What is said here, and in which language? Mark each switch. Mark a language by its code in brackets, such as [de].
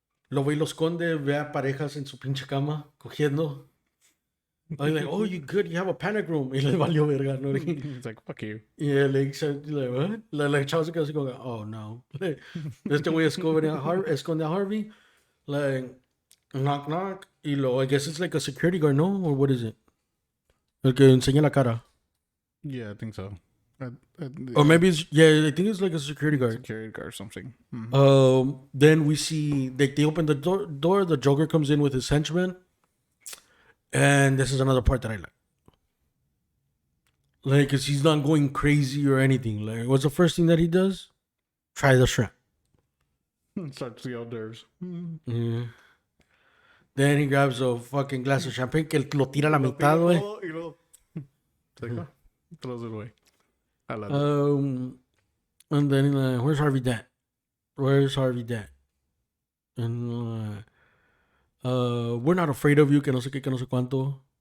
[es] Lo ve y lo esconde, ve a parejas en su pinche cama, cogiendo. [en] I'm like, oh, you good? You have a panic room. [es] Y le valió verga, ¿no? [en] He's like, fuck you. Yeah, like, what? [es] Like, chavo se quedó así como, oh, no. Like, este güey esconde a Harvey. Like, knock, knock. [en] Y lo, I guess it's like a security guard, no? Or what is it? [es] El que enseña la cara. [en] Yeah, I think so. Or maybe it's, yeah, I think it's like a security guard. Security guard or something. Mm-hmm. Then we see, like, they open the door, the Joker comes in with his henchmen. And this is another part that I like. Like, cause he's not going crazy or anything. Like, what's the first thing that he does? Try the shrimp. Starts the hors d'oeuvres. Mm. Then he grabs a fucking glass of champagne [es] que lo tira a la Lo mitad, güey. todo y luego se deja, [en] throws it away. I love it. And then he's like, where's Harvey Dent? Where's Harvey Dent? And we're not afraid of you, [es] que no sé qué, que no sé cuánto.